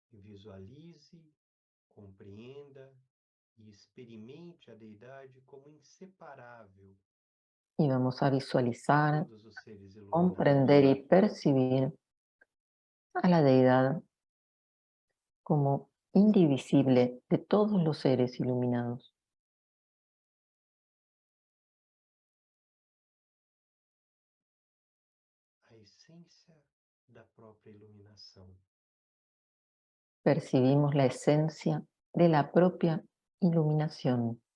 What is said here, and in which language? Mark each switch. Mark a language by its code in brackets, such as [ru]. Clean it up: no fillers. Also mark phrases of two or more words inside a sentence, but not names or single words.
[pt] visualize, compreenda e experimente a deidade como inseparável [es] Y vamos a de visualizar, [pt] todos os seres iluminados. [es] comprender y percibir a la deidad como indivisible de todos los seres iluminados. [pt] A essência da própria iluminação. [es] Percibimos la esencia de la propia iluminación.